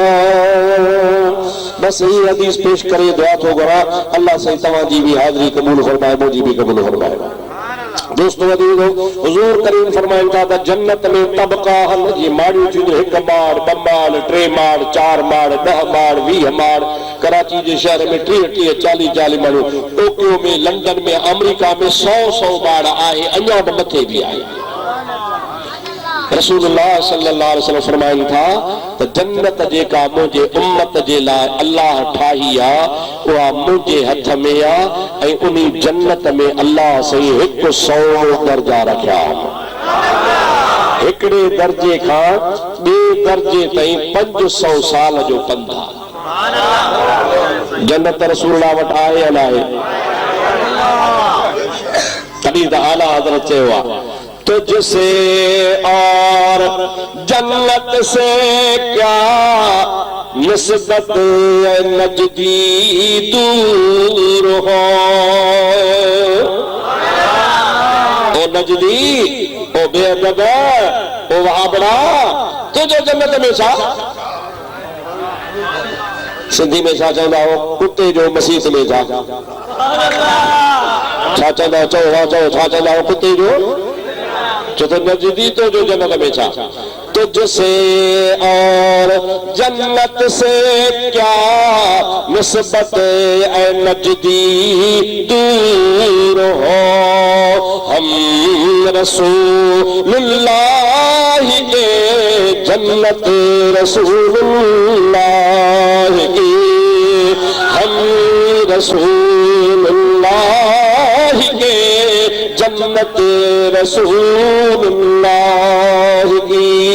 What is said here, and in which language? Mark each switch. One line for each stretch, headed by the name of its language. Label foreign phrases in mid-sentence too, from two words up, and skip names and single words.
Urdu: بس یہی
Sindhi: हदीस पेश करे दुआ थो घुरा, अल्लाह से तव्हांजी भी हाज़िरी कबूल फरमाए, मुंहिंजी भी कबूल फरमाए। दोस्तों हुज़ूर करीम फरमाइनि था त जन्नत में तबका हल जी माड़ियूं थींदियूं, 1 माड़ 2 माड़ 3 माड़ 4 माड़ 10 माड़ 20 माड़। कराची जे शहर में 30 40 माण्हू, टोक्यो में, लंदन में, अमेरिका में 100 माड़ आहे, अञा बि मथे बि आहे। रसूलुल्लाह सल्लल्लाहु अलैहि वसल्लम फरमाइनि था त जन्नत जेका मुंहिंजे उम्मत जे लाइ अल्लाह ठाही आहे उहा मुंहिंजे हथ में आहे, ऐं उन जन्नत में अल्लाह सही 100 दर्जा रखिया आहिनि। हिकिड़े दर्जे खां ॿिए दर्जे ताईं 500 साल जो पंधु आहे। जन्नत रसूलुल्लाह वटि आहे या न आहे? तॾहिं त आला हज़रत चयो आहे
Urdu: تجھ سے اور جنت سے کیا نسبت نجدی دور ہو.
Sindhi: ओ नजदी ओ बेअदब ओ वहाबड़ा तुझे जन्नत में छा? सिंधी में छा चवंदा हो? कुत्ते जो मसीत में छा चवंदा? चओ छा चवंदा हो? कुत्ते जो तो नजदी तो जो जन्नत में छा?
Urdu: تجھ سے اور جنت سے کیا نسبت اے نجدی دور ہو. ہم رسول اللہ کے جنت رسول اللہ کی، ہم رسول اللہ کے جنت رسول اللہ کی.